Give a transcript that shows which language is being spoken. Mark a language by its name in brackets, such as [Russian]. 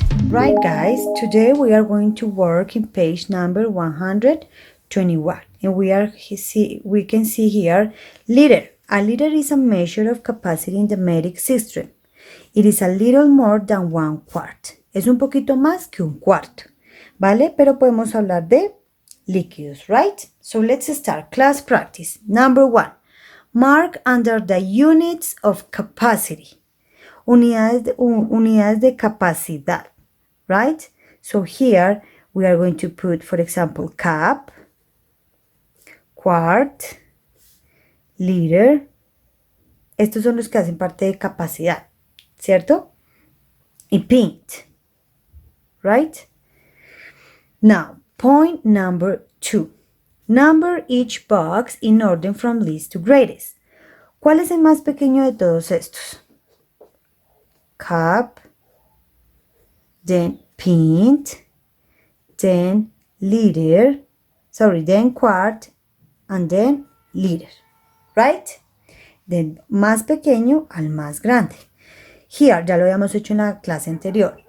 [English] Alright guys, today we are going to work in page number 121 and we can see here liter. A liter is a measure of capacity in the metric system. It is a little more than 1/4. [Spanish] Es un poquito más que un cuarto, ¿vale? Pero podemos hablar de líquidos, right? [English] So let's start. Class practice. Number 1. Mark under the units of capacity. [Spanish] Unidades de capacidad, right? [English] So here we are going to put, for example, cup, quart, liter. [Spanish] Estos son los que hacen parte de capacidad, ¿cierto? [English] Y pint, right? Now, point number 2. Number each box in order from least to greatest. [Spanish] ¿Cuál es el más pequeño de todos estos? [English] Cup, then pint, then liter, then quart, and then liter, right? [Spanish] Del más pequeño al más grande. Here, ya lo habíamos hecho en la clase anterior.